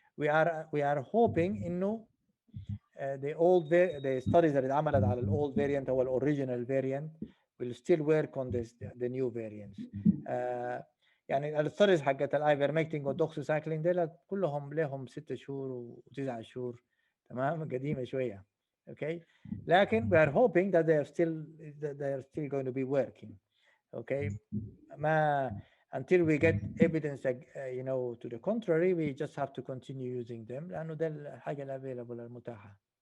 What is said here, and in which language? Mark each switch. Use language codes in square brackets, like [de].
[en] we are hoping [ar] إنه [en] the studies [ar] اللي اتعملت على [en] old variant [ar] أو [en] original variant will still work on the new variants. [ar] يعني الستوريز حقت الايفرمكتين والدوكسيسايكلين دول كلهم لهم 6 شهور و9 شهور، تمام، قديمه شويه. اوكي، لكن [en] we are hoping that they are still going to be working. Okay, [ar] ما [en] until we get evidence to the contrary, we just have to continue using them [ar] لانه ده الحاجه الافيلبل المتاحه.